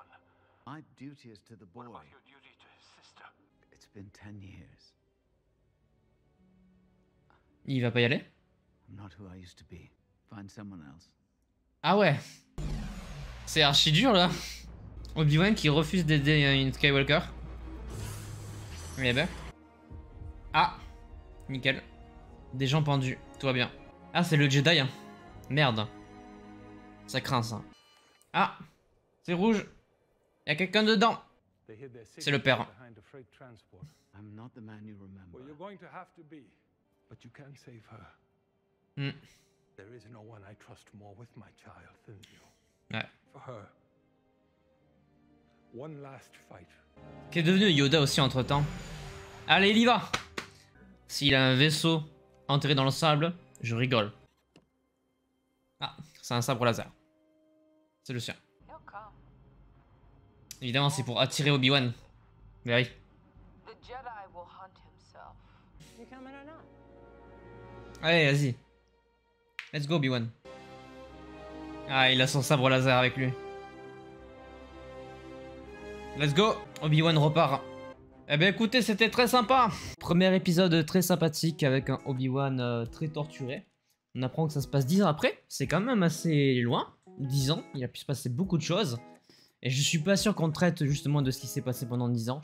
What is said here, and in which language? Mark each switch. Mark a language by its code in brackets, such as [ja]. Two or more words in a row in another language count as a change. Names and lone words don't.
[en] My duty is to the boy. What about your duty to his sister? It's been 10 years. [fr] Il va pas y aller? [en] I'm not who I used to be. Find someone else. [fr] Ah ouais. C'est archi dur, là. Obi-Wan qui refuse d'aider une Skywalker. Eh ben. Ah. Nickel. Des gens pendus, tout va bien. Ah, c'est le Jedi, hein. Merde. Ça craint, ça. Ah. C'est rouge. Y'a quelqu'un dedans. C'est le père. [en] I'm not the man you remember. Well, you're going to have to be, but you can save her. Hmm. There is no one I trust more with my child than you. [fr] Ouais. [en] For her. One last fight. [fr] Qu'est devenu Yoda aussi entre temps? Allez, il y va! S'il a un vaisseau enterré dans le sable, je rigole. Ah, c'est un sabre laser. C'est le sien. Évidemment, c'est pour attirer Obi-Wan. Mais oui. Allez, vas-y. [en] Let's go, Obi-Wan. [fr] Ah, il a son sabre laser avec lui. [en] Let's go. [fr] Obi-Wan repart. Eh ben écoutez, c'était très sympa. Premier épisode très sympathique avec un Obi-Wan très torturé. On apprend que ça se passe 10 ans après. C'est quand même assez loin. 10 ans, il a pu se passer beaucoup de choses. Et je suis pas sûr qu'on traite justement de ce qui s'est passé pendant 10 ans.